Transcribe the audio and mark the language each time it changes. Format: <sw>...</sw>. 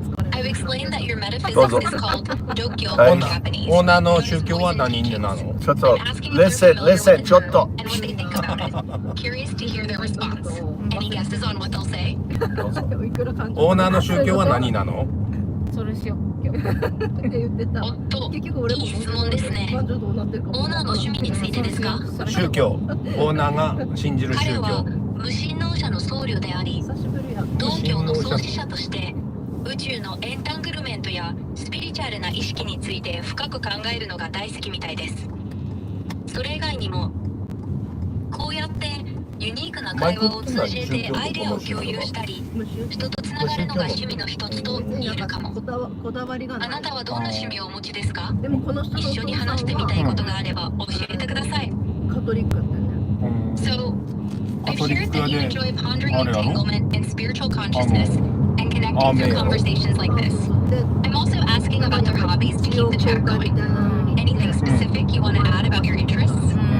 <en>I've explained that your metaphysics is called Dokyo in Japanese.</en> <ja>オーナーの宗教は何なの？ちょっと、</ja> <en>listen,</en> <ja>ちょっと。</ja> <en>And what they think about it. Curious to hear their response. Any guesses on what they'll say?</en> <ja>オーナーの宗教は何なの？それしよう。おっと、いい質問ですね。オーナーの趣味についてですか？宗教。オーナーが信じる宗彼は教。無神農者の僧侶であり、道教の創始者として宇宙のエンタングルメントやスピリチュアルな意識について深く考えるのが大好きみたいです。それ以外にもこうやってユニークな会話を通じてアイデアを共有したり、人とつながるのが趣味の一つと言えるかも。あなたはどんな趣味をお持ちですか？一緒に話してみたいことがあれば教えてください。カトリックってね。</ja> <en>So, I've heard that you enjoy pondering entanglement and spiritual consciousness and connecting through conversations like this. I'm also asking about their hobbies to keep the chat going. Anything specific you want to add about your interests?</en>